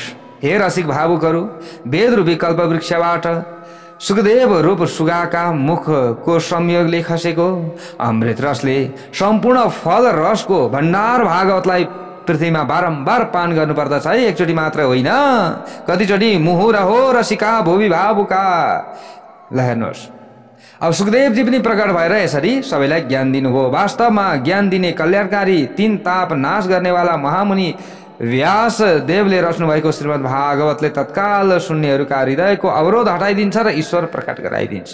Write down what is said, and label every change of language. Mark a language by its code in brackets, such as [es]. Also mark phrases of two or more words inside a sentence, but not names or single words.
[ne] हे रसिक भावुकहरू, वेद रूपी कल्पवृक्षबाट सुखदेव रूप सुगाका मुखको संयोगले खसेको अमृत रसले सम्पूर्ण फल रसको भण्डार भागवतलाई पृथ्वीमा बारम्बार पान गर्नुपर्दछ है, एकचोटि मात्र होइन, कतिचोटि [sa] मुहुर हो रसिका भुवि भावुका। [ne] ल हेर्नुहोस्, अब सुखदेवजी पनि प्रकट भएर यसरी सबैलाई ज्ञान दिनुभयो। वास्तवमा ज्ञान दिने कल्याणकारी 3 ताप नाश गर्नेवाला महामुनि व्यास देवले रच्नु भएको श्रीमद् भागवतले तत्काल सुन्नेहरूका हृदयको अवरोध हटाइदिन्छ र ईश्वर प्रकट गराइदिन्छ।